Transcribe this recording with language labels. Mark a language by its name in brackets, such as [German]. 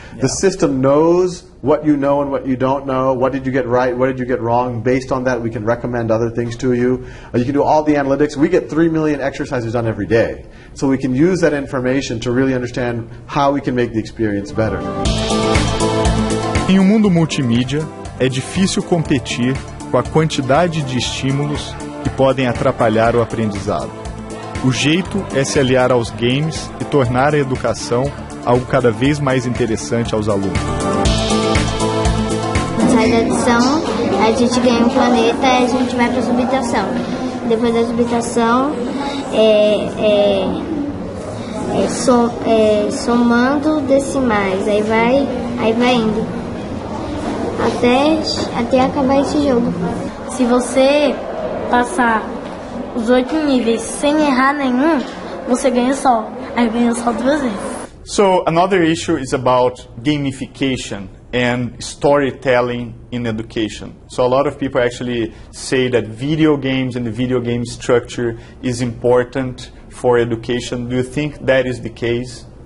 [English] The system knows what you know and what you don't know. What did you get right? What did you get wrong? Based on that, we can recommend other things to you. You can do all the analytics. We get 3 million exercises done every day. So we can use that information to really understand how we can make the experience better. [Portuguese] Em um mundo multimídia, é difícil competir com a quantidade de estímulos que podem atrapalhar o aprendizado. O jeito é se aliar aos games e tornar a educação algo cada vez mais interessante aos alunos. Sai da adição, a gente ganha um planeta e a gente vai para a subtração. Depois da subtração, somando decimais, aí vai indo. Até acabar esse jogo. Se você passar os 8 níveis sem errar nenhum, você ganha só. Aí ganha só 2 vezes. [English] So another issue is about gamification and storytelling in education. So a lot of people actually say that video games and the video game structure is important for education. Do you think that is the case?